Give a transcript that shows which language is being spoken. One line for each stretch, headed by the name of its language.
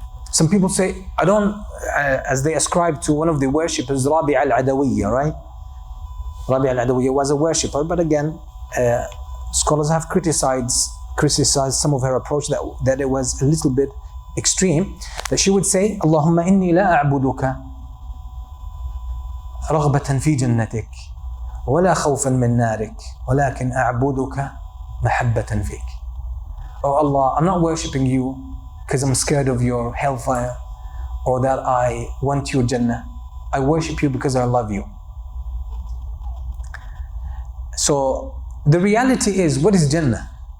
English: Some people say, I don't, as they ascribe to one of the worshippers, Rabi' al-Adawiyya, right? Rabi' al-Adawiyya was a worshipper, but again, scholars have criticized some of her approach that it was a little bit extreme. That she would say,
Arabic: Allahumma inni la a'buduka رغبة في جنتك ولا خوفا من نارك ولكن أعبدك محبة فيك.
English: Oh Allah, I'm not worshipping you because I'm scared of your hellfire or that I want your Jannah. I worship you because I love you. So the reality is, what is Jannah?